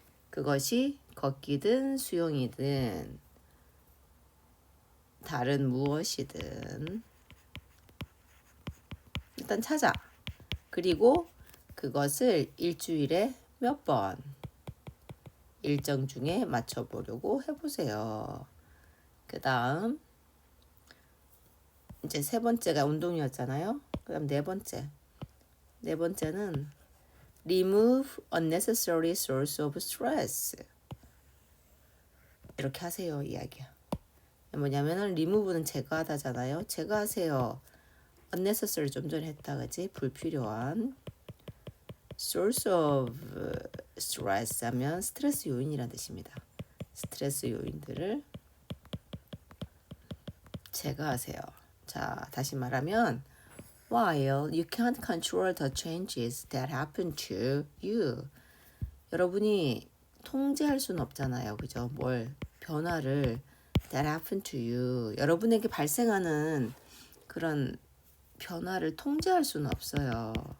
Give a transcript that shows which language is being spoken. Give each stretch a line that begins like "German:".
Korean: 그것이 걷기든 수영이든 다른 무엇이든 일단 찾아. 그리고 그것을 일주일에 몇 번 일정 중에 맞춰보려고 해보세요. 그 다음 이제 세 번째가 운동이었잖아요. 그 다음 네 번째는
English: remove unnecessary source of stress.
Korean: 이렇게 하세요 이야기야. 뭐냐면은 remove는 제거하다잖아요. 제거하세요. unnecessary 좀 전에 했다 그지? 불필요한
English: source of stress
Korean: 하면 스트레스 요인이라는 뜻입니다. 스트레스 요인들을 제거하세요. 자, 다시 말하면
English: while you can't control the changes that happen to you.
Korean: 여러분이 통제할 수는 없잖아요. 그죠? 변화를
English: that happen to you.
Korean: 여러분에게 발생하는 그런 변화를 통제할 수는 없어요.